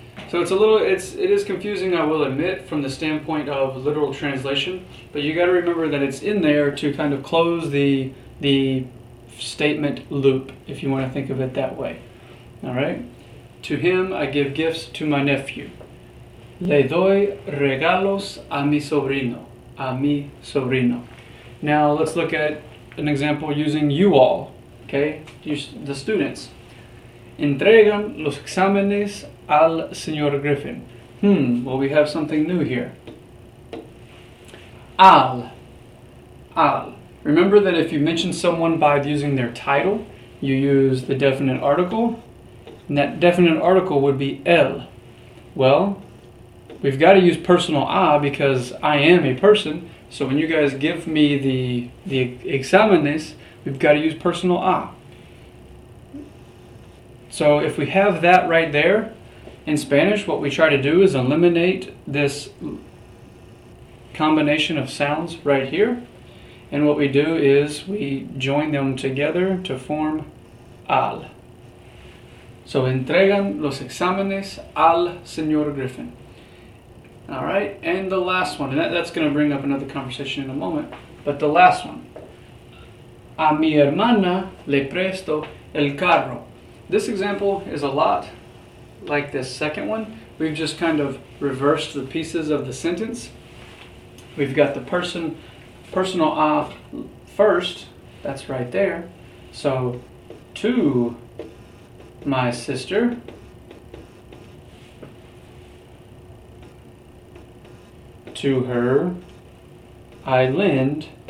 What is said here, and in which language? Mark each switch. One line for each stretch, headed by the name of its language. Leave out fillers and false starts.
English: So it is confusing, I will admit, from the standpoint of literal translation, but you got to remember that it's in there to kind of close the statement loop, if you want to think of it that way. All right? To him I give gifts to my nephew.
Spanish: Le doy regalos a mi sobrino. A mi sobrino.
English: Now let's look at an example using you all. Okay? The students.
Spanish: Entregan los exámenes al señor Griffin.
English: Well, we have something new here. Al. Remember that if you mention someone by using their title, you use the definite article, and that definite article would be el. Well, we've got to use personal a because I am a person, so when you guys give me the exámenes, we've got to use personal a. So if we have that right there, in Spanish, what we try to do is eliminate this combination of sounds right here. And what we do is we join them together to form al.
Spanish: So entregan los exámenes al señor Griffin.
English: All right, and the last one, and that's going to bring up another conversation in a moment, but the last one.
Spanish: A mi hermana le presto el carro.
English: This example is a lot like this second one. We've just kind of reversed the pieces of the sentence. We've got the personal a first, that's right there. So, to my sister, to her I lend